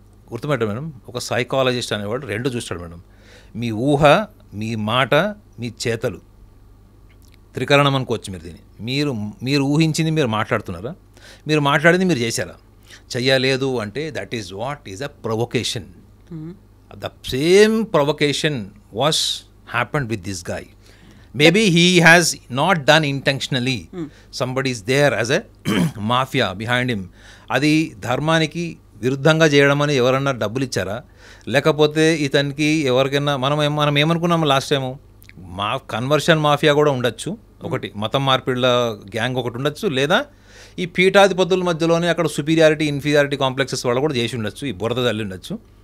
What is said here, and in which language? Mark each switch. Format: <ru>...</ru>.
<te>గుర్తుపెట్ట madam, ఒక psychologist అనేవాడు రెండు చూస్తాడు మేడం, మీ ఊహ, మీ మాట, మీ చేతలు, త్రికరణం అనుకోవచ్చు మీరు దీన్ని. మీరు ఊహించింది మీరు మాట్లాడుతున్నారా, మీరు మాట్లాడింది మీరు చేశారా? చెయ్యలేదు అంటే</te> <en>That is what is a provocation. The same provocation was happened with this guy. Maybe he has not done intentionally. Somebody is there as a mafia behind him.</en> <te>అది ధర్మానికి విరుద్ధంగా చేయడమని ఎవరన్నా డబ్బులు ఇచ్చారా, లేకపోతే ఇతనికి ఎవరికైనా మనం ఏమనుకున్నాము లాస్ట్ టైము, కన్వర్షన్ మాఫియా కూడా ఉండొచ్చు, ఒకటి మతం మార్పిళ్ళ గ్యాంగ్ ఒకటి ఉండొచ్చు, లేదా ఈ పీఠాధిపతుల మధ్యలోనే అక్కడ సుపీరియారిటీ ఇన్ఫీరియారిటీ కాంప్లెక్సెస్ వాళ్ళు కూడా చేసి ఉండొచ్చు, ఈ బురద తల్లి ఉండొచ్చు.</te>